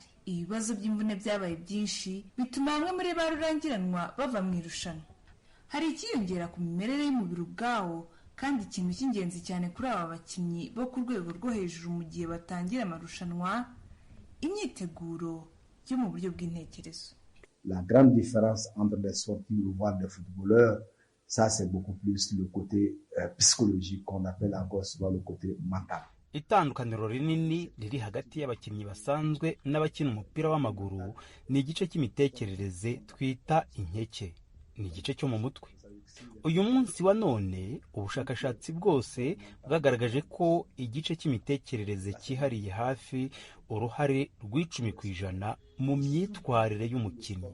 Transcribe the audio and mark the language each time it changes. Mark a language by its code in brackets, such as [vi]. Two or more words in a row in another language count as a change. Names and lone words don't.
[rw] Ibibazo by'imvune byabaye byinshi, bituma bamwe muri ba rurangiranwa bava mu irushanwa. Hari ikiyongera ku mimerere y'umubiri ubwawo, kandi ikintu cy'ingenzi cyane kuri aba bakinnyi bo ku rwego rwo hejuru mu gihe batangira amarushanwa, imyiteguro yo mu buryo bw'intekerezo. [fr] La grande différence entre les sportifs rwandais des footballeurs, ça c'est beaucoup plus le côté psychologique qu'on appelle encore souvent le côté mental. [rw] Itandukaniro rinini riri hagati y'abakinnyi basanzwe n'abakina umupira w'amaguru ni igice cy'imitekerereze twita inkeke, ni igice cyo mu mutwe. Uyu munsi wa none ubushakashatsi bwose bwagaragaje ko igice cy'imitekerereze cyihariye hafi uruhare rw'10% mu myitwarire y'umukinnyi.